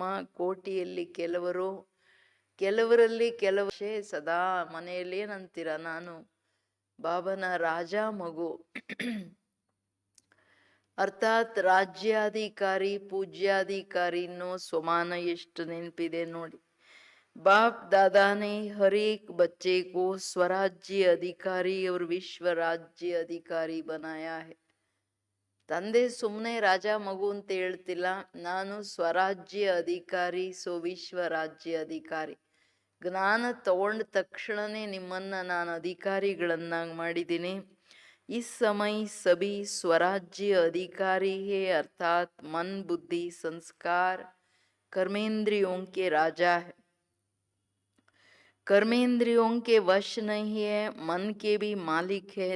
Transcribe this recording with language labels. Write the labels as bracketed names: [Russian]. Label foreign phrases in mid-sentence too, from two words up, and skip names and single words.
[Kannada] ಕೋಟಿಯಲ್ಲಿ ಕೆಲವರಲ್ಲಿ ಕೆಲವು ಸದಾ ಮನೆಯಲ್ಲಿ ಏನಂತೀರ, ನಾನು ಬಾಬನ ರಾಜ ಮಗು. ಅರ್ಥಾತ್ ರಾಜ್ಯಾಧಿಕಾರಿ, ಪೂಜ್ಯಾಧಿಕಾರಿ ಅನ್ನೋ ಸ್ವಮಾನ ಎಷ್ಟು ನೆನಪಿದೆ ನೋಡಿ. [Hindi] बाप दादा ने हर एक बच्चे को स्वराज्य अधिकारी और विश्व राज्य अधिकारी बनाया है. [Kannada] ತಂದೆ ಸುಮ್ಮನೆ ರಾಜ ಮಗು ಅಂತ ಹೇಳ್ತಿಲ್ಲ, ನಾನು ಸ್ವರಾಜ್ಯ ಅಧಿಕಾರಿ, ವಿಶ್ವ ರಾಜ್ಯ ಅಧಿಕಾರಿ. ಜ್ಞಾನ ತಗೊಂಡ ತಕ್ಷಣನೇ ನಿಮ್ಮನ್ನ ನಾನು ಅಧಿಕಾರಿಗಳನ್ನಾಗಿ ಮಾಡಿದ್ದೀನಿ. [Hindi] इस समय सभी स्वराज्य अधिकारी है, अर्थात मन बुद्धि संस्कार कर्मेंद्रियों के राजा है. कर्मेंद्रियों के वश नहीं है, मन के भी मालिक है.